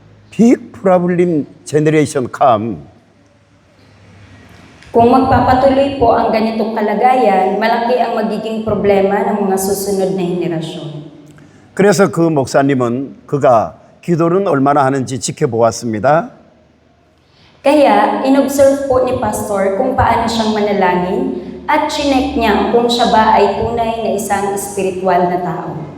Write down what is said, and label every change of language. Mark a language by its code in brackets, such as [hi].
[en] Big problem generation come. [tl] Kung magpapatuloy po ang ganitong kalagayan, malaki ang magiging problema ng mga susunod na henerasyon. [ko] 그래서 그 목사님은 그가 기도는 얼마나 하는지 지켜보았습니다. [tl] Kaya, inobserve po ni Pastor kung paano siyang manalangin at chinek niya kung siya ba ay tunay na isang espiritual na tao.